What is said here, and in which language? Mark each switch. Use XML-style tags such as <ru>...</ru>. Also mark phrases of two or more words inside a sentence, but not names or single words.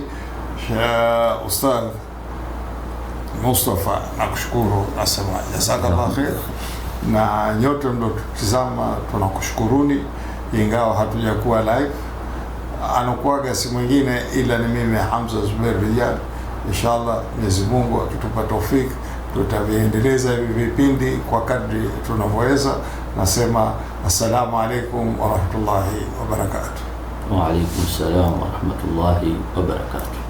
<sw>Ustadh Mustafa, nakushukuru, nasema</sw> <ar>جزاك الله خيرا,</ar> <sw>na nyote ndio tutazama, tunakushukuruni, ingawa hatujakuwa live. Anakuaga si mwingine ila ni mimi Hamza Zubair Riyad. Inshallah Mwenyezi Mungu akitupa taufiki tutaviendeleza hivi vipindi kwa kadri tunavyoweza. Nasema</sw> <ar>السلام عليكم ورحمة الله وبركاته. وعليكم السلام ورحمة الله وبركاته.</ar>